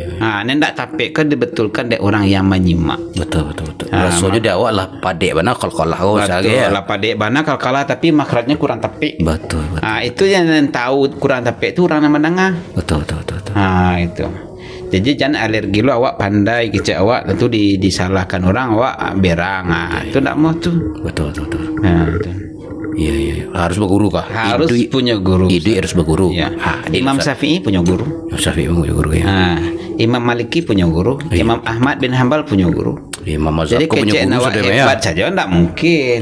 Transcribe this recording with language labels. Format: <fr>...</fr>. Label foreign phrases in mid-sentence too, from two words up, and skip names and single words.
<min>Ndak tapik kan dibetulkan dek orang yang menyimak.</min> <id>Betul.</id> <min>Rasanya dia awak lah padek bana kal-kalah</min> <id>Betul, ya.</id> <min>lah padek bana kalah tapi makhrajnya kurang tapik.</min> <id>Betul. Itu yang tahu kurang tapik itu orang yang menengah. Betul.</id> <min>Itu. Jadi jangan alergi lo awak pandai kecek awak tentu disalahkan orang awak berang. Itu ndak mau tuh.</min> <id>Betul. Itu. Iya. Harus berguru kah? Harus punya guru. Itu harus berguru. Ya. Imam Syafi'i punya guru. Syafi'i punya guru ya. Imam Maliki punya guru. Imam Ahmad bin Hambal punya guru. Imam Jadi Mazhabku punya</id> <min>kecek</min> <id>guru</id> <min>awak</min> <id>sudah hebat ya. saja ndak mungkin.</id>